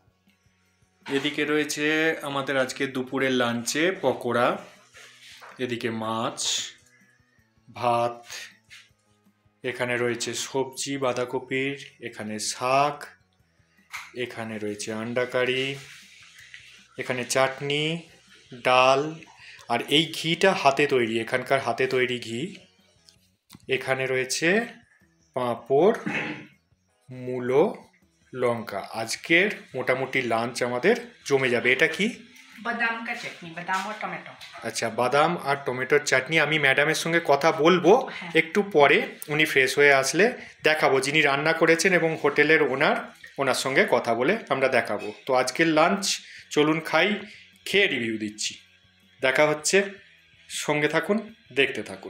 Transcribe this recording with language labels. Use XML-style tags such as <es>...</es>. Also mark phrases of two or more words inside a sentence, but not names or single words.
<bn>এদিকে রয়েছে আমাদের আজকে দুপুরের লাঞ্চে পকোড়া, এদিকে মাছ, ভাত, এখানে রয়েছে সবজি বাঁধাকপির, এখানে শাক, এখানে রয়েছে আন্ডা কারি, এখানে চাটনি, ডাল, আর এই ঘিটা হাতে তৈরি, এখানকার হাতে তৈরি ঘি। এখানে রয়েছে পাঁপড়, মূলো, লঙ্কা। আজকের মোটামুটি লাঞ্চ আমাদের জমে যাবে। এটা কি?</bn> <hi>बादाम का चटनी, बादाम और टमाटो।</hi> <bn>আচ্ছা, বাদাম আর টমেটোর চাটনি। আমি ম্যাডামের সঙ্গে কথা বলবো একটু পরে, উনি ফ্রেশ হয়ে আসলে দেখাবো, যিনি রান্না করেছেন এবং হোটেলের ওনার সঙ্গে কথা বলে আমরা দেখাবো। তো আজকের লাঞ্চ চলুন খাই, খেয়ে রিভিউ দিচ্ছি। দেখা হচ্ছে, সঙ্গে থাকুন, দেখতে থাকুন।</bn>